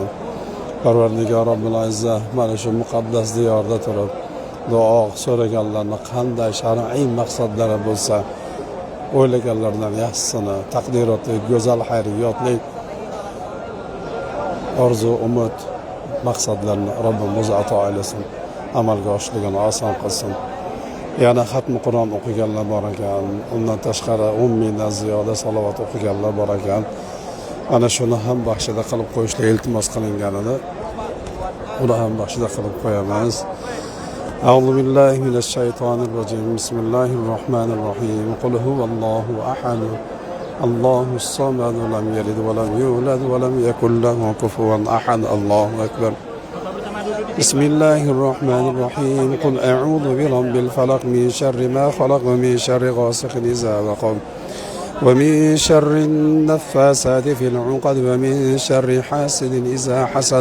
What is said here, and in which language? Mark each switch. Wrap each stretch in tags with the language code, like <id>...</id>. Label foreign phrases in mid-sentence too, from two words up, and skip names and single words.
<uz>Parvardigor Robbimiz mana shu muqaddas diyorda turib duo so'raganlarni qanday shar'iy maqsadlari bo'lsa, o'ylaganlardan yaxshisini, taqdirotli, go'zal xayriyotlik orzu, umid, maqsadlarni Robbimiz ato aylasin, amalga oshirishligini oson qilsin. Yana xatmi Qur'on o'qiganlar bor ekan, undan tashqari 10 mingdan ziyoda salovat o'qiganlar bor ekan. Ana shuni ham baxshida qilib qo'yishga iltimos qilinganini uni ham baxshida qilib qo'yamiz.</uz> <ar>أعوذ بالله من الشيطان الرجيم. بسم الله الرحمن الرحيم. قل هو الله أحد. الله الصمد، لم يلد ولم يولد ولم يكن له كفوا أحد. الله أكبر. بسم الله الرحمن الرحيم قل أعوذ برب الفلق من شر ما خلق ومن شر غاسق إذا وقب ومن شر النفاسات في العقد ومن شر حاسد إذا حسد.</ar>